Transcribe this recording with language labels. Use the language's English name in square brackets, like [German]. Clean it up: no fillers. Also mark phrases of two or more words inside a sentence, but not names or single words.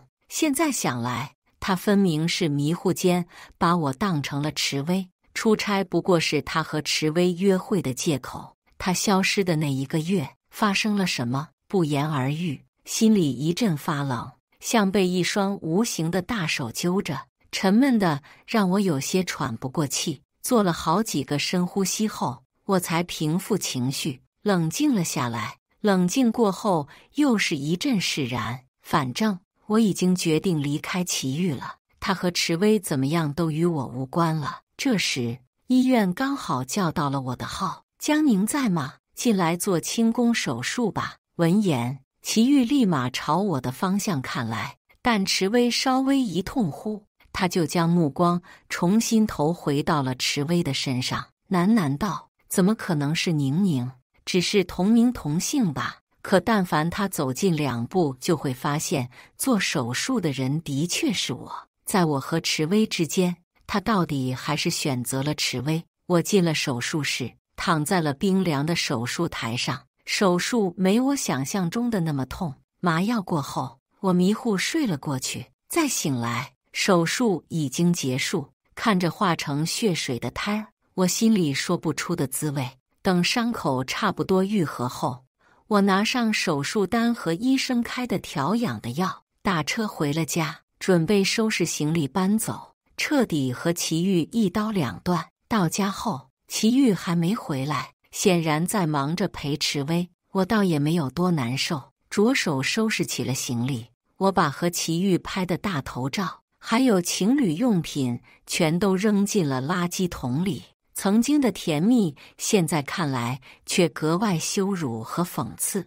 [Chinese] 現在想來，他分明是迷糊間把我當成了池薇，出差不過是他和池薇約會的借口。他消失的那1個月發生了什麼，不言而喻，心裡一陣發冷，像被一雙無形的大手揪着，沉悶的讓我有些喘不過氣。做了好幾個深呼吸後，我才平復情緒，冷靜了下來。冷靜過後，又是一陣釋然。反正我已經決定離開祁煜了，他和池薇怎麼樣都與我無關了。這時，醫院剛好叫到了我的號：“江寧在嗎？進來做清宮手術吧。” 聞言，祁煜立馬朝我的方向看來，但池薇稍微一痛呼，他就將目光重新投回到了池薇的身上，喃喃道：“怎麼可能是寧寧？只是同名同姓吧？可但凡他走近2步，就會發現做手術的人的確是我。在我和池薇之間，他到底還是選擇了池薇。” 我進了手術室，躺在了冰涼的手術台上。手術沒我想象中的那麼痛，麻藥過後，我迷糊睡了過去。再醒來，手術已經結束。看着化成血水的胎兒，我心裡說不出的滋味。等傷口差不多愈合後，我拿上手術單和醫生開的調養的藥，打車回了家，準備收拾行李搬走，徹底和祁煜一刀兩斷。到家後，祁煜還沒回來，顯然在忙着陪池薇。我倒也沒有多難受，着手收拾起了行李。我把和祁煜拍的大頭照，還有情侶用品，全都扔進了垃圾桶裡。曾經的甜蜜，現在看來卻格外羞辱和諷刺。